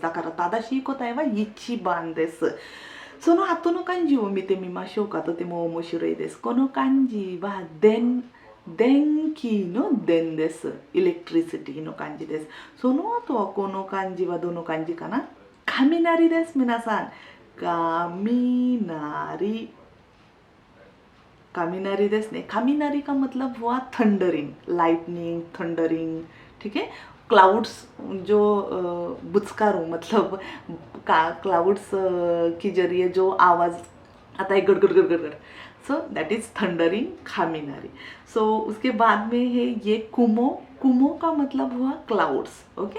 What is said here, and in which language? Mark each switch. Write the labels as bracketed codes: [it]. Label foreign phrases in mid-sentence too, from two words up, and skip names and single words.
[ja] だから正しい答えは1番です。その後の漢字を見てみましょうか。とても面白いです。この漢字は電気の電です。エレクトリシティの漢字です。その後はこの漢字はどの漢字かな？雷です。皆さん。雷ですね。 [hi] 雷 का मतलब हुआ [en] thundering, lightning, thundering, [hi] ठीक है। क्लाउड्स जो बुचकारू मतलब क्लाउड्स के जरिए जो आवाज़ आता है गड़ गड़ गड़ गड़ गड़, [en] so that is thundering [hi] कामिनारी। सो उसके बाद में है ये कुमो का मतलब हुआ क्लाउड्स, ओके।